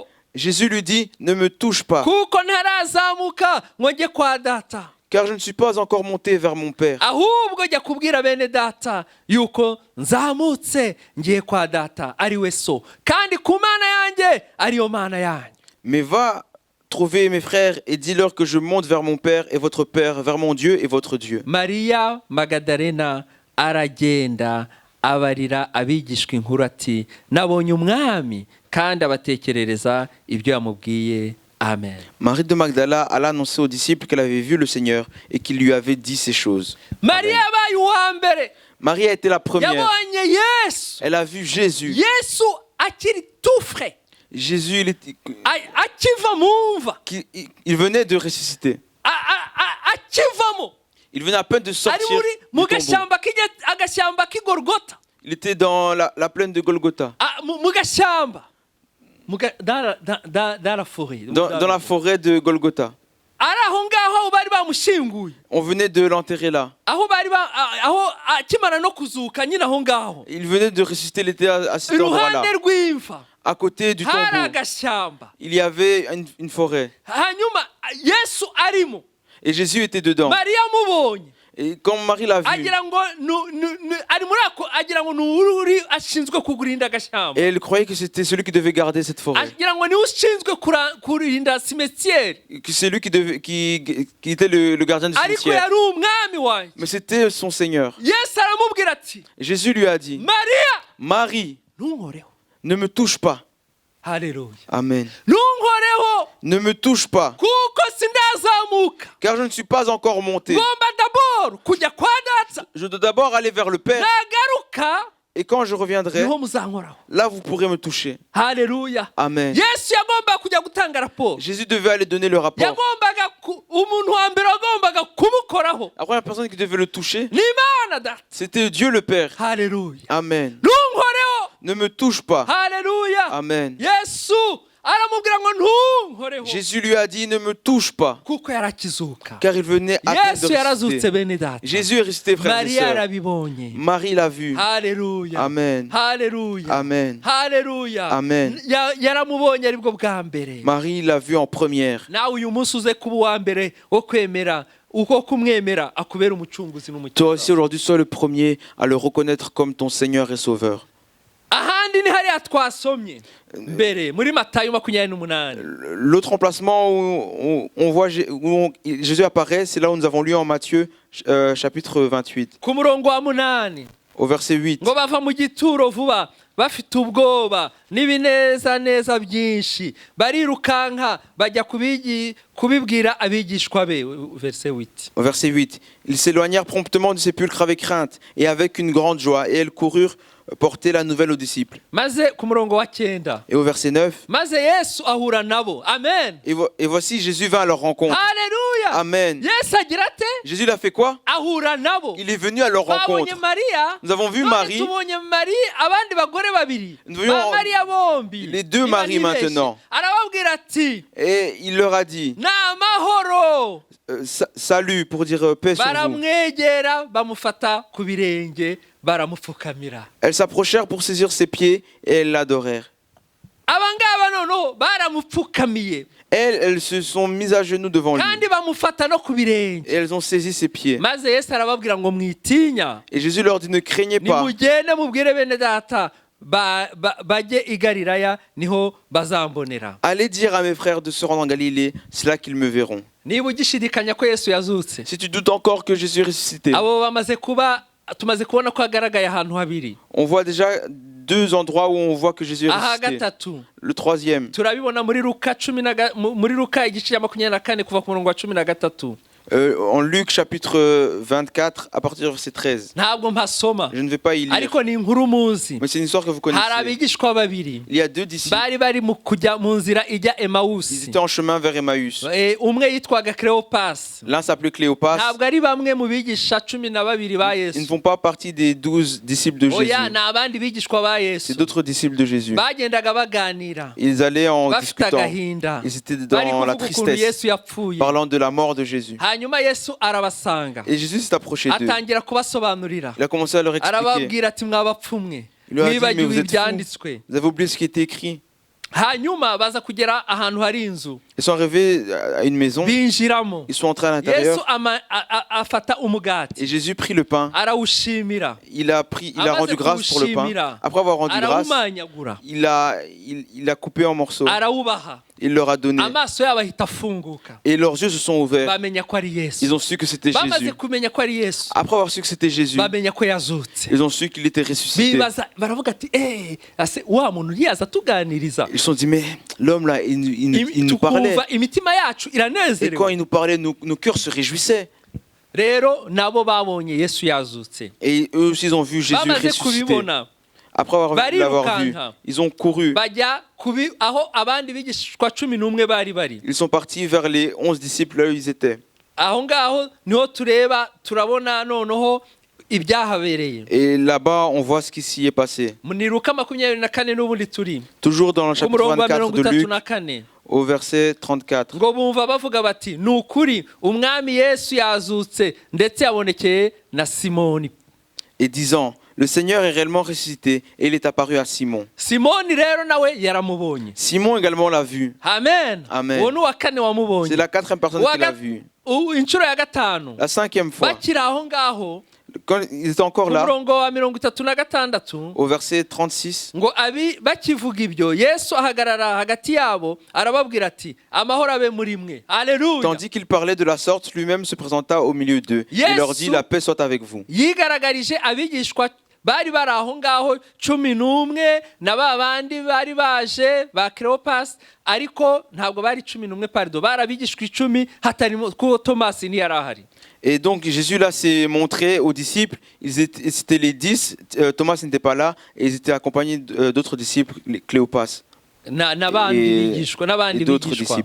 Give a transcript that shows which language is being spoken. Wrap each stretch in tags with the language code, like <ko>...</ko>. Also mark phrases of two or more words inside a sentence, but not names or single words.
<fr>Jésus lui dit, ne me touche pas,</fr> <rw>kuko ntarazamuka ngo njye kwa data,</rw> <fr>car je ne suis pas encore monté vers mon Père.</fr> <rw>ahubwo jya kubwira bene data yuko nzamutse ngiye kwa data ari we so, kandi ku mana yanjye ariyo mana yanyu.</rw> <fr>Mais va trouver mes frères et dis-leur que je monte vers mon Père et votre Père, vers mon Dieu et votre Dieu.</fr> <rw>Mariya Magadalena aragenda abarira abigishwa inkuru ati nabonye umwami, kandi abatekerereza ibyo yamubwiye. Amen.</rw> <fr>Marie de Magdala alla annoncer aux disciples qu'elle avait vu le Seigneur et qu'il lui avait dit ces choses.</fr> <rw>Mariya yabaye uwa mbere,</rw> <fr>Marie a été la première.</fr> <rw>yabonye Yesu.</rw> <fr>Elle a vu Jésus.</fr> <rw>Yesu akiri</rw> <fr>tout frais, Jésus,</fr> <rw>akiva mu mva,</rw> <fr>il venait de ressusciter.</fr> <rw>akivamo,</rw> <fr>Il venait à peine de</fr> <rw>ari</rw> <fr>sortir</fr> <rw>muri mu</rw> <fr>du tombeau.</fr> <rw>agashyamba k'igorogota.</rw> <fr>Il était dans la plaine de Golgotha, Mu gashyamba, dans la forêt, dans la forêt de Golgotha.</fr> <rw>ari aho ngaho bari bamushyinguye,</rw> <fr>On venait de l'enterrer là.</fr> <rw>aho akimara no kuzuka nyine aho ngaho,</rw> <fr>Il venait de ressusciter, il était à cet endroit-là.</fr> <rw>iruhande rw'imva</rw> <fr>À côté du</fr> <rw>hari</rw> <fr>tombeau,</fr> <rw>agashyamba,</rw> <fr>il y avait une forêt.</fr> <rw>hanyuma Yesu arimo,</rw> <fr>Et Jésus était dedans.</fr> <rw>Mariya amubonye</rw> <fr>Et quand Marie l'a vu,</fr> <rw>agira ngo ari muri ako, agira ngo ni uri ashinzwe kugurinda agashyamba,</rw> <fr>et elle croyait que c'était celui qui devait garder cette forêt.</fr> <rw>agira ngo niwe ushinzwe kurinda simetiere,</rw> <fr>Que c'est lui qui était le gardien du</fr> <rw>ariko</rw> <fr>cimetière.</fr> <rw>yari umwami wanjye.</rw> <fr>Mais c'était son Seigneur.</fr> <rw>Yesu aramubwira ati</rw> <fr>Jésus lui a dit,</fr> <rw>Mariya</rw> <fr>Marie,</fr> <rw>ntunkoreho.</rw> <fr>ne me touche pas.</fr> <rw>Haleluya. Amen. Ntunkoreho</rw> <fr>Ne me touche pas,</fr> <rw>kuko sindazamuka,</rw> <fr>car je ne suis pas encore monté.</fr> <rw>ngomba d'abord kujya kwa data,</rw> <fr>Je dois d'abord aller vers le Père,</fr> <rw>nagaruka</rw> <fr>et quand je reviendrai,</fr> <rw>niho muzankoraho.</rw> <fr>là vous pourrez me toucher.</fr> <rw>Haleluya. Amen. Yesu yagombaga kujya gutanga raporo,</rw> <fr>Jésus devait aller donner le rapport.</fr> <rw>yagombaga umuntu wa mbere wagombaga kumukoraho</rw> <fr>La première personne qui devait le toucher,</fr> <rw>ni Imana data.</rw> <fr>c'était Dieu le Père.</fr> <rw>Haleluya. Amen. Ntunkoreho.</rw> <fr>Ne me touche pas.</fr> <rw>Haleluya. Amen. Yesu aramubwira ngo ntunkoreho</rw> <fr>Jésus lui a dit, ne me touche pas,</fr> <rw>kuko yarakizuka.</rw> <fr>car il venait à peine de</fr> <rw>Yesu yarazutse</rw> <fr>ressusciter.</fr> <rw>bene data.</rw> <fr>Jésus est ressuscité, frères et</fr> <rw>Mariya</rw> <fr>sœurs.</fr> <rw>yarabibonye.</rw> <fr>Marie l'a vu.</fr> <rw>Haleluya. Amen. Haleluya. Amen. Haleluya. Amen. Yaramubonye aribwo bwa mbere.</rw> <fr>Marie l'a vu en première.</fr> <rw>Nawe uyu munsi uze kuba uwa mbere wo kwemera, uko kumwemera akubera umucunguzi</rw> <fr>Toi</fr> <rw>n'umukiza.</rw> <fr>aussi aujourd'hui, sois le premier à le reconnaître comme ton Seigneur et Sauveur.</fr> <rw>Ahandi ni hariya twasomye mbere muri Matayo 28.</rw> <fr>L'autre emplacement où on voit Jésus apparaît, c'est là où nous avons lu en Matthieu chapitre 28,</fr> <rw>ku murongo wa 8</rw> <fr>au verset 8.</fr> <rw>ngo bava mu gituro vuba bafite ubwoba n'ibinezaneza byinshi, barirukanka bajya kubibwira abigishwa be.</rw> <fr>Verset 8. Au verset 8, ils s'éloignèrent promptement du sépulcre avec crainte et avec une grande joie, et elles coururent porter la nouvelle aux disciples.</fr> <rw>Maze ku murongo wa 9,</rw> <fr>Et au verset 9,</fr> <rw>maze Yesu ahura nabo. Amen.</rw> <fr>et voici Jésus vint à leur rencontre.</fr> <rw>Haleluya. Amen. Yesu agira ate?</rw> <fr>Jésus l'a fait quoi?</fr> <rw>Ahura nabo.</rw> <fr>Il est venu à leur rencontre.</fr> <rw>Babonye Mariya.</rw> <fr>Nous avons vu</fr> <rw>None</rw> <fr>Marie,</fr> <rw>tubonye Marie, abandi bagore babiri.</rw> <fr>Nous voyons</fr> <rw>Ba Mariya bombi.</rw> <fr>les deux Marie maintenant.</fr> <rw>Arababwira ati</rw> <fr>Et il leur a dit,</fr> <rw>na amahoro.</rw> <fr>salut, pour dire paix sur vous.</fr> <rw>Baramwegera bamufata ku birenge baramupfukamira.</rw> <fr>Elles s'approchèrent pour saisir ses pieds et elles l'adorèrent.</fr> <rw>Abangaba nono baramupfukamiye</rw> <fr>Elles se sont mises à genoux devant lui</fr> <rw>kandi bamufata no ku birenge.</rw> <fr>et elles ont saisi ses pieds.</fr> <rw>Maze Yesu arababwira ngo mwitinya,</rw> <fr>Et Jésus leur dit, ne craignez pas,</fr> <rw>nimugende mubwire bene data bajye i Galilaya niho bazambonera.</rw> <fr>allez dire à mes frères de se rendre en Galilée, c'est là qu'ils me verront.</fr> <rw>Niba ugishidikanya ko Yesu yazutse,</rw> <fr>Si tu doutes encore que Jésus est ressuscité,</fr> <rw>abo tumaze kubona ko agaragaye ahantu habiri.</rw> <fr>on voit déjà deux endroits où on voit que Jésus est</fr> <rw>Aha</rw> <fr>ressuscité.</fr> <rw>gatatu</rw> <fr>Le troisième,</fr> <rw>turabibona muri Luka igice cya 24 kuva ku murongo wa 13.</rw> <fr>En Luc chapitre 24, à partir du verset 13.</fr> <rw>ntabwo mpasoma</rw> <fr>Je ne vais pas y lire,</fr> <rw>ariko ni inkuru muzi.</rw> <fr>mais c'est une histoire que vous</fr> <rw>Hari</rw> <fr>connaissez.</fr> <rw>abigishwa babiri</rw> <fr>Il y a deux disciples,</fr> <rw>bari mu kujya mu nzira ijya</rw> <fr>ils</fr> <rw>Emawusi.</rw> <fr>étaient en chemin vers Emmaüs.</fr> <rw>Umwe yitwaga Cleopas.</rw> <fr>L'un s'appelait Cléopas.</fr> <rw>Ntabwo ari bamwe mu bigisha 12 ba</rw> <fr>Ils ne</fr> <rw>Yesu.</rw> <fr>font pas partie des 12 disciples de Jésus.</fr> <rw>Oya, ni abandi bigishwa ba Yesu.</rw> <fr>C'est d'autres disciples de Jésus.</fr> <rw>Bagendaga baganira</rw> <fr>Ils allaient en</fr> <rw>bafite</rw> <fr>discutant.</fr> <rw>agahinda,</rw> <fr>Ils étaient</fr> <rw>bari</rw> <fr>dans la</fr> <rw>kuvuga ukuntu</rw> <fr>tristesse,</fr> <rw>Yesu yapfuye.</rw> <fr>parlant de la mort de Jésus.</fr> <rw>Hanyuma Yesu arabasanga,</rw> <fr>Et Jésus s'est approché d'eux.</fr> <rw>atangira kubasobanurira,</rw> <fr>Il a commencé à leur expliquer.</fr> <rw>arababwira ati mwabapfumwe,</rw> <fr>Il leur a dit, mais</fr> <rw>mwibagiwe</rw> <fr>vous êtes</fr> <rw>ibyanditswe.</rw> <fr>Vous avez oublié ce qui était écrit.</fr> <rw>Hanyuma baza kugera ahantu hari inzu,</rw> <fr>Ils sont arrivés à une maison.</fr> <rw>binjiramo.</rw> <fr>Ils sont entrés à</fr> <rw>Yesu</rw> <fr>l'intérieur.</fr> <rw>afata umugati,</rw> <fr>Et Jésus prit le pain.</fr> <rw>arawushimira,</rw> <fr>Il a rendu grâce pour le pain. Après avoir rendu grâce,</fr> <rw>arawumanyagura,</rw> <fr>il a coupé en morceaux.</fr> <rw>arawubaha.</rw> <fr>Il leur a donné.</fr> <rw>Amaso yabo ahita afunguka,</rw> <fr>Et leurs yeux se sont ouverts.</fr> <rw>bamenya ko ari Yesu.</rw> <fr>Ils ont su que c'était</fr> <rw>Bamaze</rw> <fr>Jésus.</fr> <rw>kumenya ko ari Yesu,</rw> <fr>Après avoir su que c'était Jésus,</fr> <rw>bamenya ko yazutse.</rw> <fr>ils ont su qu'il était ressuscité.</fr> <rw>Bibaza baravuga ati ase wa muntu yaza tuganiriza,</rw> <fr>Ils se sont dit, mais l'homme là, il nous parlait.</fr> <rw>tukumva imitima yacu</rw> <fr>Et quand</fr> <rw>iranezerewe.</rw> <fr>il nous parlait, nos cœurs se réjouissaient.</fr> <rw>Rero nabo babonye Yesu yazutse,</rw> <fr>Et eux aussi, ils ont vu Jésus</fr> <rw>bamaze</rw> <fr>ressuscité.</fr> <rw>kubibona</rw> <fr>Après l'avoir vu,</fr> <rw>barirukanka,</rw> <fr>ils ont couru.</fr> <rw>bajya aho abandi bigishwa 11 bari bari.</rw> <fr>Ils sont partis vers les 11 disciples, là où ils étaient.</fr> <rw>Aho ngaho niho turabona noneho ibyahabereye.</rw> <fr>Et là-bas, on voit ce qui s'y est passé.</fr> <rw>Ni Luka 24 n'ubundi turi</rw> <fr>Toujours dans le</fr> <rw>ku</rw> <fr>chapitre</fr> <rw>murongo wa</rw> <fr>24 de Luc, 34, au verset 34.</fr> <rw>ngo bumva bavuga bati ni ukuri umwami Yesu yazutse ndetse yabonekeye na Simoni.</rw> <fr>Et disant, le Seigneur est réellement ressuscité et il est apparu à Simon.</fr> <rw>Simoni rero nawe yaramubonye.</rw> <fr>Simon également l'a vu. Amen. Amen.</fr> <rw>Uwo ni uwa kane</rw> <fr>C'est</fr> <rw>wamubonye.</rw> <fr>la 4e personne qui l'a vu.</fr> <rw>Inshuro ya gatanu</rw> <fr>La 5e fois,</fr> <rw>bakiri aho ngaho</rw> <fr>quand ils étaient encore</fr> <rw>ku</rw> <fr>là,</fr> <rw>murongo wa 36</rw> <fr>au verset 36,</fr> <rw>ngo bakivuga ibyo Yesu ahagarara hagati yabo arababwira ati amahoro abe muri mwe. Haleluya.</rw> <fr>tandis qu'il parlait de la sorte, lui-même se présenta au milieu d'eux et leur dit, la paix soit avec vous.</fr> <rw>Yigaragarije abigishwa bari bari aho ngaho 11 na babandi bari baje ba Cleopas, ariko ntabwo bari 11 pardon, bari abigishwa 10 hatarimo ko Thomas ntiyari ahari.</rw> <fr>Et donc Jésus là s'est montré aux disciples, c'était les 10, Thomas n'était pas là, et ils étaient accompagnés d'autres disciples, Cléopas et d'autres disciples.</fr>